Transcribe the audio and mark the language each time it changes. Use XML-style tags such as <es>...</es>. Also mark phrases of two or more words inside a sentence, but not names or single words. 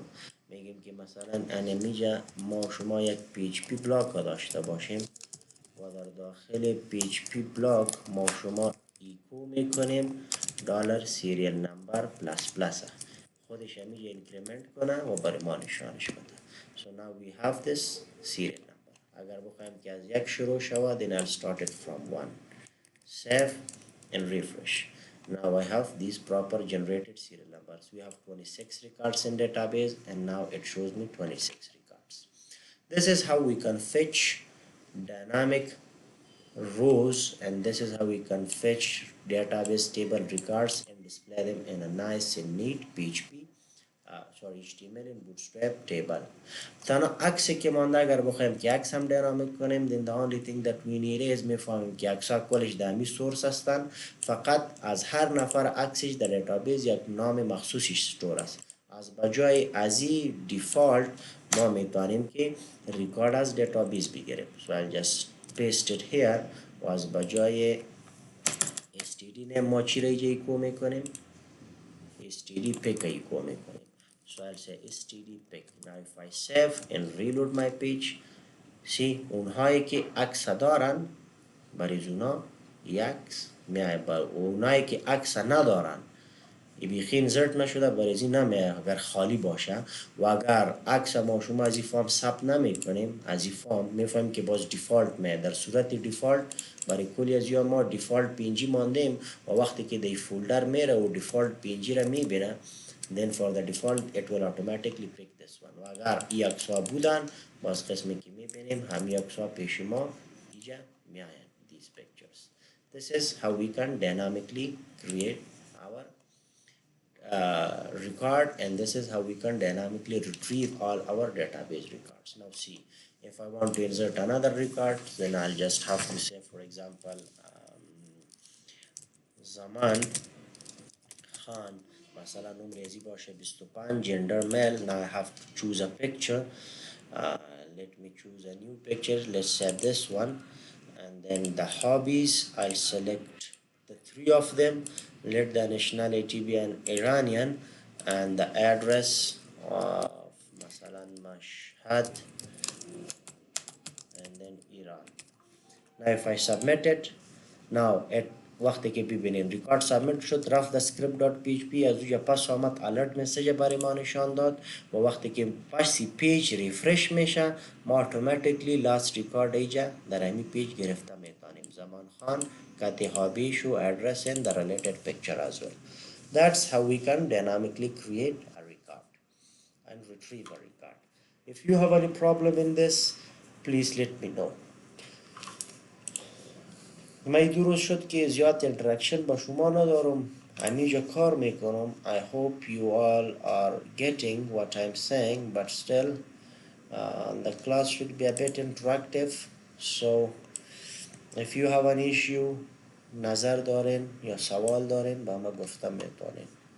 <fa>میگیم که مثلا انمیجا ما شما یک PHP بلاک داشته باشیم و در داخل PHP بلاک ما شما ایکو میکنیم</fa> <en>dollar serial number plus plus</en> <fa>خودش همیشه اینکریمنت کنه و برای ما نشانش بده.</fa> <en>So now we have this serial number.</en> <fa>اگر بخوایم که از یک شروع شود</fa> <en>then I'll start it from 1. Save and refresh. Now I have these proper generated serial numbers. We have 26 records in database and now it shows me 26 records. This is how we can fetch dynamic rows and this is how we can fetch database table records and display them in a nice and neat PHP sorry HTML in bootstrap table.</en> <fa>تنها عکسی که مانده اگر بخوایم که عکس هم دینامیک کنیم</fa> <en>then the only thing that we need is</en> <fa>میفهمیم که عکس ها کلش</fa> <en>dummy source</en> <fa>هستن، فقط از هر نفر عکسش در دیتابیس یک نام مخصوصش استور است. از بجای ازی دیفالت ما میتونیم که ریکارد از دیتابیس بگیریم.</fa> <en>so I'll just paste it here</en> <fa>و از بجای</fa> <en>std name</en> <fa>ما چی را ایجا ایکو میکنیم</fa> <en>std pick</en> <fa>ایکو میکنیم.</fa> <en>so I'll say std pick. now if I save and reload my page, see</en> <fa>اونهایی که عکس دارن بریز اونا یکس میای، با اونایی که عکس ندارن بیخی انزرت نشده بریزی نمیه اگر خالی باشه. و اگر عکس ما شما از این فارم ثبت نمی کنیم از این فارم میفهمیم که باز دیفالت میه. در صورت دیفالت برای کلی از یا ما دیفالت پینجی ماندیم و وقتی که دی فولدر میره و دیفالت پینجی را میبینه</fa> <en>then for the default it will automatically pick this one.</en> <fa>و اگر ای عکس ها بودن باز قسمی که میبینیم همین عکس ها پیش ما اینجا میاین</fa> <en>these pictures. This is how we can dynamically create our record, and this is how we can dynamically retrieve all our database records. Now see, if I want to insert another record, then I'll just have to say, for example,</en> <fa>Zaman Khan مثلا نمره ازی باشه 25</fa> <en>gender male. now I have to choose a picture. Let me choose a new picture. Let's set this one, and then the hobbies I'll select the three of them. Let the nationality be an Iranian, and the address of مثلا Mashhad, and then Iran. now if I submit it, now at</en> <fa>وقتی که ببینیم ریکارد سابمیت شد رفت در script.php از اونجا پس آمد</fa> <en>alert message</en> <fa>برای ما نشان داد و وقتی که پس پیج ریفرش میشه ما</fa> <en>automatically last record</en> <fa>ایجا در همین پیج گرفته میتونیم.</fa> <en>زمان خان</en> <fa>کتی هابیش و</fa> <en>address and the related picture as well. That's how we can dynamically create a record and retrieve a record. If you have any problem in this, please let me know.</en> <fa>من درست شد که زیاد interaction با شما ندارم، همینجا کار میکنم.</fa> <en>I hope you all are getting what I'm saying, but still the class should be a bit interactive. So if you have an issue</en> <fa>نظر دارین یا سوال دارین با ما گفتم میتونین.</fa>